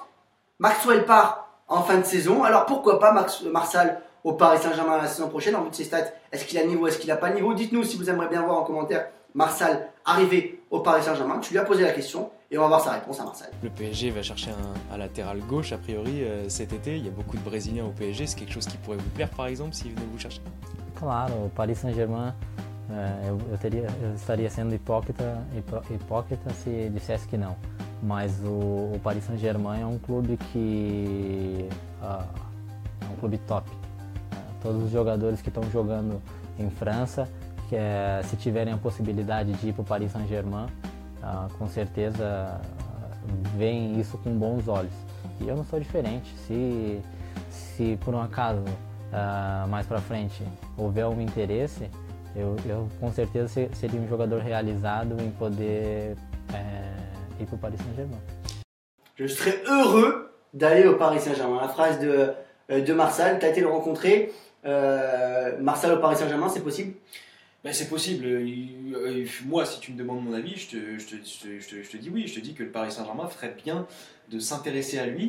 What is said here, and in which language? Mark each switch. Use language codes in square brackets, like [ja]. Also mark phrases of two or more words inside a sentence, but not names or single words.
[fr] Maxwell part en fin de saison. Alors pourquoi pas Marsal au Paris Saint-Germain la saison prochaine en vue de ses stats? Est-ce qu'il a le niveau? Est-ce qu'il n'a pas le niveau? Dites-nous si vous aimeriez bien voir en commentaire Marsal arriver au Paris Saint-Germain. Tu lui as posé la question et on va voir sa réponse à Marsal. Le PSG va chercher un latéral gauche a priori cet été. Il y a beaucoup de Brésiliens au PSG. C'est quelque chose qui pourrait vous plaire par exemple s'il venait vous chercher? [pt] Claro, o Paris Saint-Germain, eu estaria sendo hipócrita se dissesse que não. Mas o Paris Saint-Germain é um clube que é um clube top. Todos os jogadores que estão jogando em França, se tiverem a possibilidade de ir para o Paris Saint-Germain, com certeza veem isso com bons olhos. E eu não sou diferente. Se por um acaso mais para frente houver um interesse, eu com certeza seria um jogador realizado em poder ir para o Paris Saint-Germain. [fr] Je serais heureux d'aller au Paris Saint-Germain. La phrase de Marsal, tu as été le rencontrer. Marsal au Paris Saint-Germain, c'est possible? Ben, c'est possible. Moi, si tu me demandes mon avis, je te dis oui. Je te dis que le Paris Saint-Germain ferait bien de s'intéresser à lui.